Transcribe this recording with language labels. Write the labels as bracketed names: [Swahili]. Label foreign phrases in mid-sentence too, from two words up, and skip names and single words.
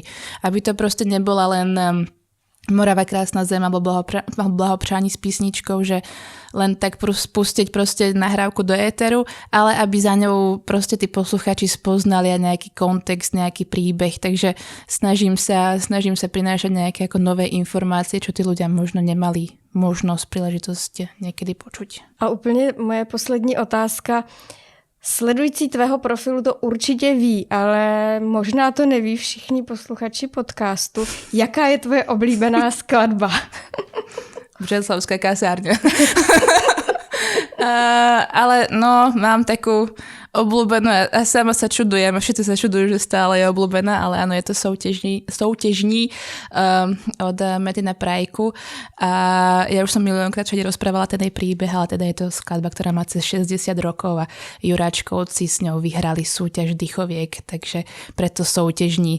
[Slovak] Aby to proste nebola len Morava krásna zem alebo blahopřání s písničkou, že len tak pustiť proste nahrávku do éteru, ale aby za ňou proste tí posluchači spoznali aj nejaký kontext, nejaký príbeh, takže snažím sa prinášať nejaké ako nové informácie, čo tí ľudia možno nemali možnosť, príležitosť niekedy počuť. [Czech] A úplně moje poslední otázka. Sledující tvého profilu to určitě ví, ale možná to neví všichni posluchači podcastu. Jaká je tvoje oblíbená skladba? [Slovak] Břeclavská kasárňa. Ale no, mám takú obľúbenú, a sama sa čudujem, všetci sa čudujú, že stále je obľúbená, ale áno, je to soutěžní od Metina Prajku a ja už som miliónkrát všade rozprávala ten jej príbeh, ale teda je to skladba, ktorá má cez 60 rokov a Juráčkovci s ňou vyhrali súťaž dychoviek, takže preto soutěžní.